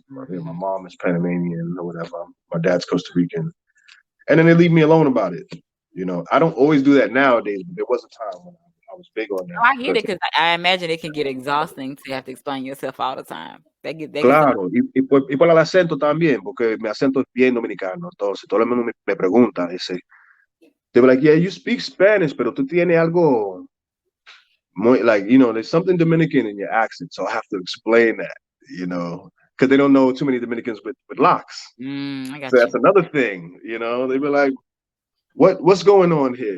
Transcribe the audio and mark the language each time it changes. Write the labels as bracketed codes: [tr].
[en] My mom is Panamanian or whatever. My dad's Costa Rican. And then they leave me alone about it. I don't always do that nowadays, but there was a time when I was big on that. I get it, because I imagine it can get exhausting to have to explain yourself all the time. [es] Claro, y por el acento también, porque mi acento es bien dominicano. Entonces, todo el mundo me pregunta, dice, [en] they were like, yeah, you speak Spanish, [es] pero tú tienes algo muy, [en] like, there's something Dominican in your accent, so I have to explain that, because they don't know too many Dominicans with locks. I got so that's another thing, they were like, what's going on here?